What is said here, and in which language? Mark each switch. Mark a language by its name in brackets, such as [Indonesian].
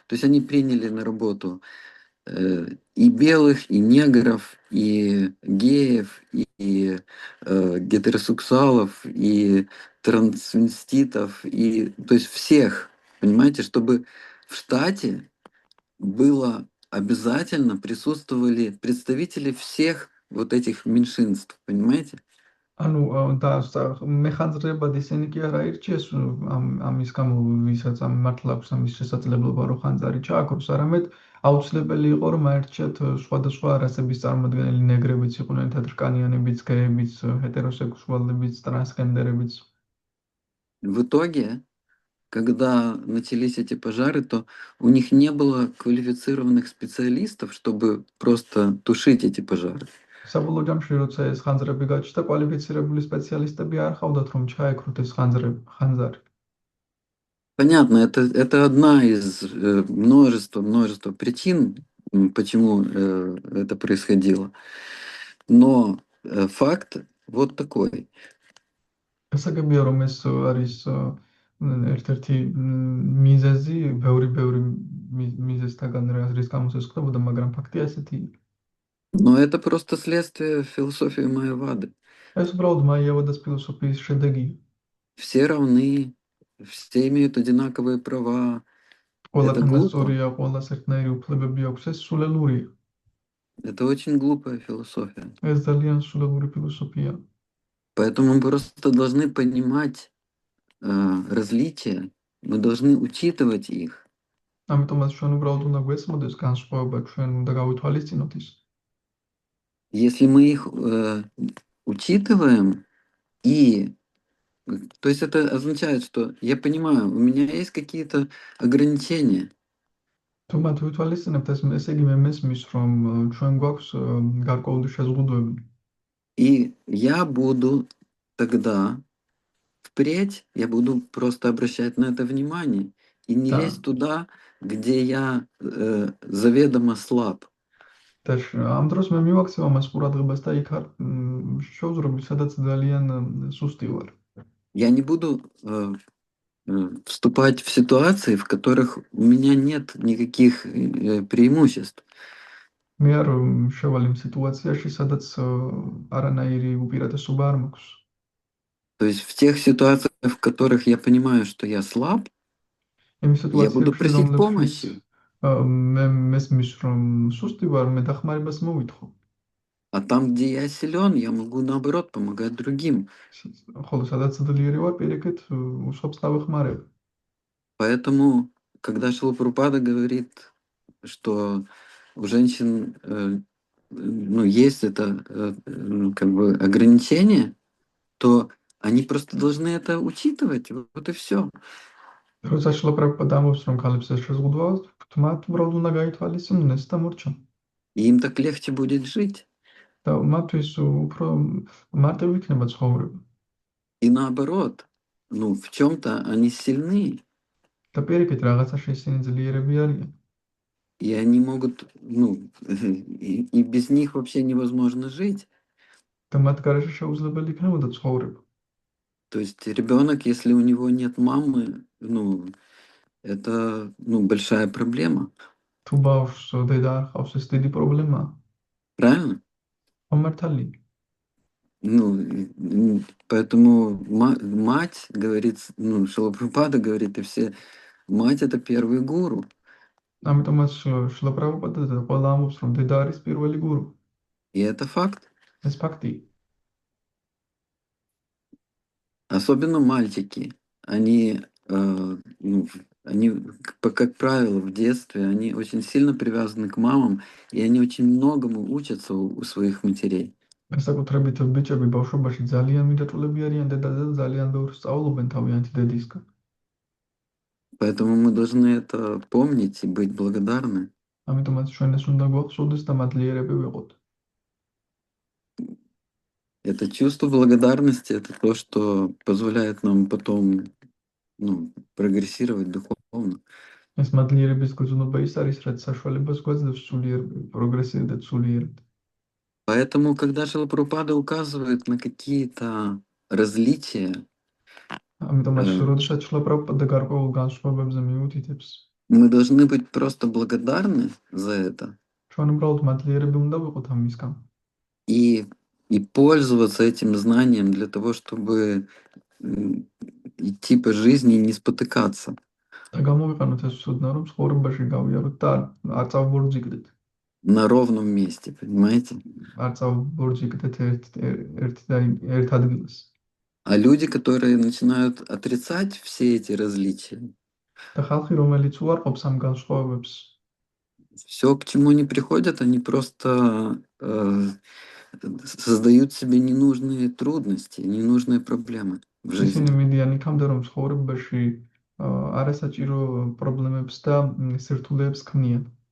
[Russian] То есть они приняли на работу и белых, и негров, и геев, и гетеросексуалов, и трансвеститов, и то есть всех, понимаете, чтобы в штате было обязательно присутствовали представители всех вот этих меньшинств, понимаете? [Georgian] ანუ და მეხანძრებად ისინი კი არ აირჩიეს ამის გამო, ვისაც ამ მართლა აქვს ამის შესაძლებლობა, რომ ხანძარი ჩააქროს, არამედ აუცილებელი იყო, რომ აერჩიათ სხვადასხვა რასების წარმოდგენილი ნეგრებიც იყვნენ, თეთრკანიანებიც, გეებიც, ჰეტეროსექსუალებიც, ტრანსგენდერებიც. [Russian] В итоге, когда начались эти пожары, то у них не было квалифицированных специалистов, чтобы просто тушить эти пожары. [Georgian] საბოლოო ჯამში, როცა ეს ხანძრები გაჩნდა, კვალიფიცირებული სპეციალისტები არ ჰყავდათ, რომ ჩაეკროთ ეს ხანძარი. [Russian] Понятно, это одна из множества причин, почему это происходило. Но факт вот такой. [Georgian] გასაგებია, რომ ეს არის ერთ-ერთი მიზეზი, ბევრი მიზეზთაგან, რის გამოც ეს ხდებოდა, მაგრამ ფაქტია ასეთი. [Russian] Но это просто следствие философии Майявады. [Georgian] ეს უბრალოდ მაიავადას ფილოსოფიის შედეგია. [Russian] Все равны, все имеют одинаковые права. [Georgian] ყველა [Russian] Это глупо. [Georgian] თანასწორია, ყველას ერთნაირი უფლებები აქვს, ეს სულელურია. [Russian] Это очень глупая философия. [Georgian] ეს ძალიან სულელური ფილოსოფია. [Russian] Поэтому мы просто должны понимать различия, мы должны учитывать их. [Georgian] ამიტომაც ჩვენ უბრალოდ უნდა გვეცნობდეს განსხვავება, ჩვენ უნდა გავითვალისწინოთ ის. [Russian] Если мы их учитываем, то есть это означает, что я понимаю, у меня есть какие-то ограничения. [Georgian] თუ მათ ვითვალისწინებთ, ესე იგი მე მესმის, რომ ჩვენ გვაქვს გარკვეული შეზღუდვები. [Russian] И я буду тогда впредь, я буду просто обращать на это внимание и не лезть туда, где я заведомо слаб. [Georgian] და ამ დროს მე მივაქცევ ამას ყურადღებას და იქ არ შევძრობ, სადაც ძალიან სუსტი ვარ. [Russian] Я не буду вступать в ситуации, в которых у меня нет никаких преимуществ. [Georgian] მე არ შევალ იმ სიტუაციაში, სადაც არანაირი უპირატესობა არ მაქვს. [Russian] То есть в тех ситуациях, в которых я понимаю, что я слаб, я буду просить помощи. [Georgian] მე მესმის, რომ სუსტი ვარ, მე დახმარებას მოვითხო. [Russian] А там, где я силен, я могу наоборот помогать другим. [Georgian] ხოლო სადაც ძლიერი ვარ, პირიქით უსვაფს დავეხმარებ. [Russian] Поэтому, когда Шрила Прабхупада говорит, что у женщин ну, есть это как бы ограничение, то они просто должны это учитывать. Вот и все. [Georgian] როცა შლაპრაპა ამბობს, რომ ქალებს ეს შეზღუდვა აქვთ, მათ უბრალოდ უნდა გაითვალისწინოს და მორჩა. [Russian] И им так легче будет жить. [Georgian] და მათთვის უფრო მარტივი იქნება ცხოვრება. [Russian] И наоборот, ну, в чем-то они сильны, [Georgian] და პირიქით, რაღაცაში ისინი ძლიერები არიან. [Russian] и они могут, ну, и без них вообще невозможно жить. [Georgian] და მათ გარეშე შეუძლებელი იქნებოდა ცხოვრება. [Russian] То есть ребенок, если у него нет мамы, ну, это, ну, большая проблема. [Georgian] თუ ბავშვს დედა არ ჰყავს, ეს დიდი პრობლემაა. [Russian] Правильно? [Georgian] მართალია. [Russian] Ну, поэтому мать говорит, ну, Шилапрапада говорит, и все, мать это первый гуру. [Georgian] ამიტომაც შლაპრაპადა და ყველა ამბობს, რომ დედა არის პირველი გურუ. [Russian] И это факт. [Georgian] ეს ფაქტია. [Russian] Особенно мальчики, они, ну, они, как правило, в детстве, они очень сильно привязаны к мамам, и они очень многому учатся у своих матерей. [Georgian] განსაკუთრებით ბიჭები ბავშვობაში ძალიან მიდაჭულები არიან დედაზე და ძალიან ბევრს სწავლობენ თავიანთი დედისგან. [Russian] Поэтому мы должны это помнить и быть благодарны. [Georgian] ამიტომაც ჩვენ ეს უნდა გვახსოვდეს და მადლიერები ვიყოთ. [Russian] Это чувство благодарности, это то, что позволяет нам потом, ну, прогрессировать духовно. [Georgian] ეს მადლიერების გრძნობა ის არის, რაც საშუალებას გვაძლევს სულიერ პროგრესირდეთ სულიერად. [Russian] Поэтому, когда Шилапрапада указывает на какие-то различия, [Georgian] ამიტომაც როდესაც შლაპრაპადა გარკვეულ განსხვავებებზე მიუთითებს, [Russian] мы должны быть просто благодарны за это [Georgian] ჩვენ უბრალოდ მადლიერები უნდა ვიყოთ ამისგან. [Russian] и пользоваться этим знанием для того, чтобы идти по жизни и не спотыкаться. [Georgian] და გამოვიყენოთ ეს ცოდნა, რომ ცხოვრებაში გავიაროთ და არ წავბორძიგდეთ. [Russian] На ровном месте, понимаете? [Georgian] არ წავბორძიგდეთ ერთ ადგილას. [Russian] А люди, которые начинают отрицать все эти различия, [Georgian] და ხალხი, რომელიც უარყოფს ამ განსხვავებებს, [Russian] все, к чему они приходят, они просто создают себе ненужные трудности, ненужные проблемы в [Georgian] ისინი [Russian] жизни. [Georgian] მიდიან იქამდე, რომ ცხოვრებაში არასაჭირო პრობლემებს და სირთულეებს ქმნიან.